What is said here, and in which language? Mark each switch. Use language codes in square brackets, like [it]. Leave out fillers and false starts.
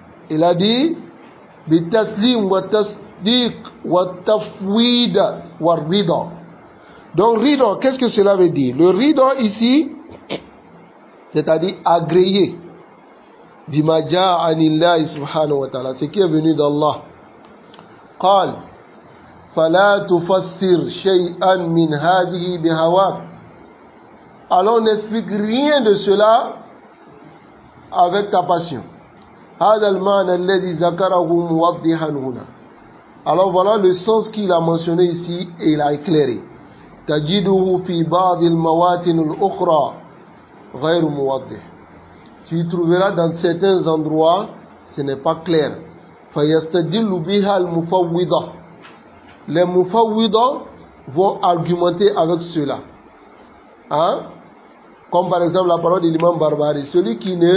[fr] Il a dit [ar] bitaslim wa tasdiq wa tafwid wa rida. [fr] Donc rida, qu'est-ce que cela veut dire? Le rida ici, c'est-à-dire agréé. [ar] Bima jaa anillahi subhanahu wa ta'ala, [fr] ce qui est venu d'Allah. [ar] قال فلا تفسر شيئا من هذه بهواك. [fr] Alors on n'explique rien de cela avec ta passion. [ar] هذا المعنى الذي ذكره موضحا هنا. [fr] Alors voilà le sens qu'il a mentionné ici et il a éclairé. [ar] تجده في بعض المواطن الأخرى غير موضح. [fr] Tu trouveras dans certains endroits, ce n'est pas clair. [ar] فيستدل بها المفوضة. [fr] Les mufawwida vont argumenter avec cela. Hein? Comme par exemple la parole de l'imam Barbari. Celui qui